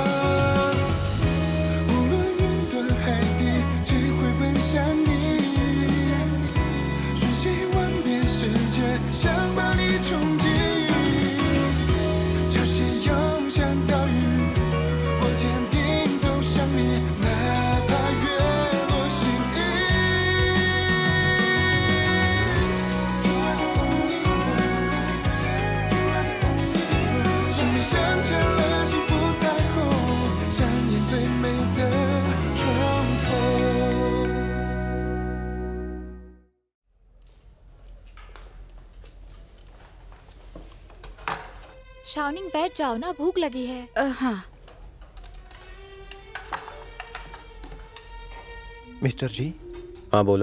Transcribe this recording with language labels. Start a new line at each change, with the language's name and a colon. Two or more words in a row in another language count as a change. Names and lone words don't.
Chinese: 无论云端海底，只会奔向你，瞬息万变世界，想把你冲击。潮汐涌向岛屿，我坚定走向你，哪怕月落心意。
English: You are the only one, you are the only one。
Chinese: 生命镶嵌了幸福彩虹，上演最美的重逢。
Hindi: शावनिंग बैठ जाओ ना, भूख लगी है। हाँ। मिस्टर जी, हाँ बोलो।